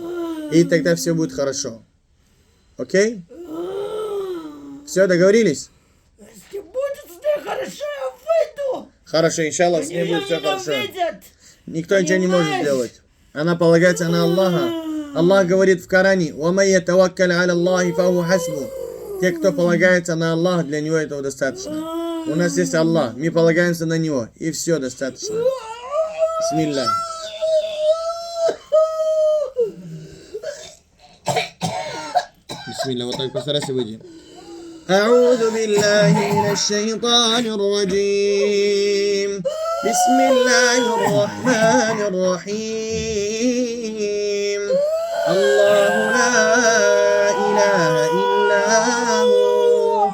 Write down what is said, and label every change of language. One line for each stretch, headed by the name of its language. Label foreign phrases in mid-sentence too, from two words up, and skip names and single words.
Russian: И тогда все будет хорошо. Окей? Все, договорились? Если будет с ней хорошо, я выйду. Хорошо, иншаллах, с Они ней ее будет все хорошо. ненавидят. Никто ничего не может Понимаешь? сделать. Она полагается на Аллаха. Аллах говорит в Коране:
Arabic: «ومن يتوكل على الله فهو حسبه».
Russian: Те, кто полагается на Аллаха, для него этого достаточно. У нас есть Аллах, мы полагаемся на него, и все достаточно. Бисмилля. Бисмилля, вот так постарайся выйти.
Arabic: أعوذ بالله من الشيطان الرجيم. بسم الله الرحمن الرحيم. الله لا إله إلا هو.